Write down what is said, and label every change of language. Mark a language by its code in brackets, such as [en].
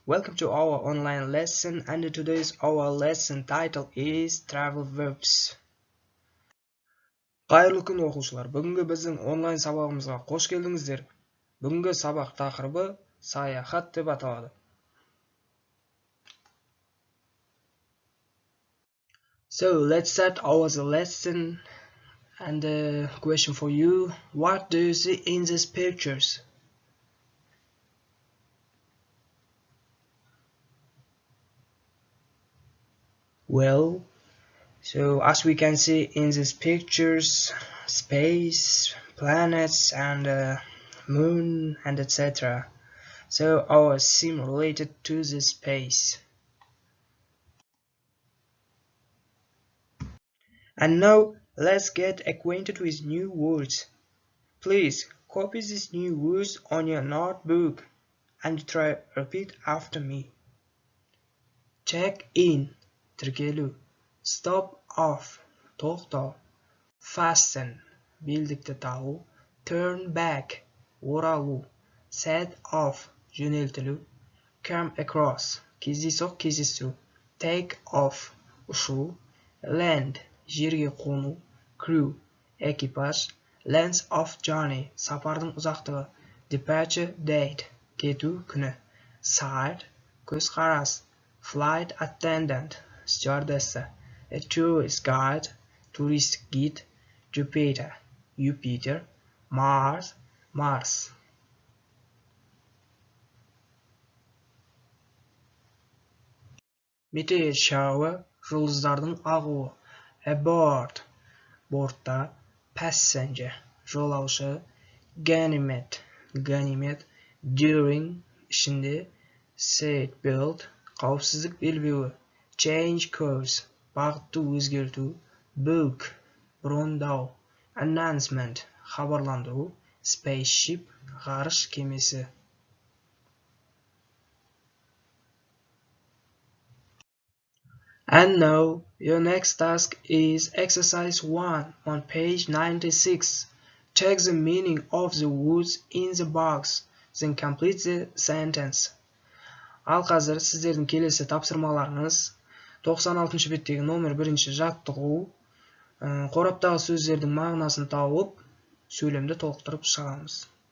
[en] Welcome to our online lesson, and today's our lesson title is travel verbs. [kk] Қайырлы күн оқушылар. Бүгінгі біздің онлайн сабағымызға қош келдіңіздер. Бүгінгі сабақ тақырыбы саяхат деп аталады. [en] So, let's start our lesson, and the question for you, what do you see in these pictures? Well, so as we can see in these pictures, space, planets, and moon, and etc. So our sim related to the space. And now let's get acquainted with new words. Please copy these new words on your notebook and try repeat after me. Check in, тіркелу. Stop off, тоқтау. [kk] Fasten, белдікті тағу. [en] Turn back, оралу. Set off, жөнелтілу. Come across, кездейсоқ кездесу. Take off, ұшу. [kk] Land, жерге қону. [en] Crew, экипаж. Length of journey, сапардың ұзақтығы. Departure date, кету күні. Side, көзқарас. Flight attendant, stewardessa. A tourist guide, туристік гид. Jupiter, Jupiter. Mars, Mars. Meteor shower, жұлдыздардың ағуы. Aboard, бортта. Passenger, жолаушы. Ganymede, ганимед. During, ішінде. [kk] Seatbelt, қауіпсіздік белбеуі. [en] Change course, бағытты өзгерту. Book, брондау. Announcement, хабарландыру. [kk] Spaceship, ғарыш кемесі. [en] And now, your next task is exercise 1 on page 96. Check the meaning of the words in the box, then complete the sentence. [kk] Ал қазір сіздердің келесі тапсырмаларыңыз 96 беттегі номер 1-ші жаттығу, қораптағы сөздердің мағынасын тауып, сөйлемді толықтырып шығамыз.